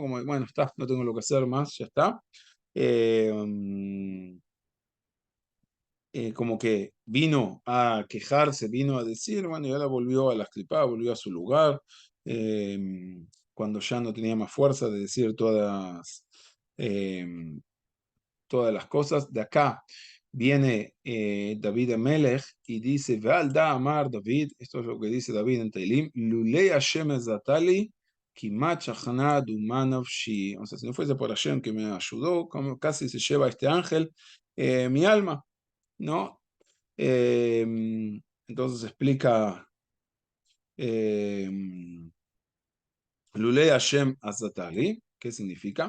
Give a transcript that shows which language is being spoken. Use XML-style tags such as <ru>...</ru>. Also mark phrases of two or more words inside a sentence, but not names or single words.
<es>Como, bueno, está, no tengo lo que hacer más, ya está. Eh, como que vino a quejarse, vino a decir, bueno, y ahora volvió a la escripada, volvió a su lugar, eh, cuando ya no tenía más fuerza de decir eh, todas las cosas. De acá viene David Amelech y dice,</es> <arc>ועל דא אמר דוד,</arc> <es>esto es lo que dice David en Teilim,</es> <he>לולי ה' עזרתה לי כמעט שכנה דומה נפשי.</he> <es>O sea, si no fuese por Hashem que me ayudó, como casi se lleva este ángel mi alma, ¿no? Eh, entonces explica eh,</es> <he>לולי ה' עזרתה לי,</he> <es>¿qué significa?</es>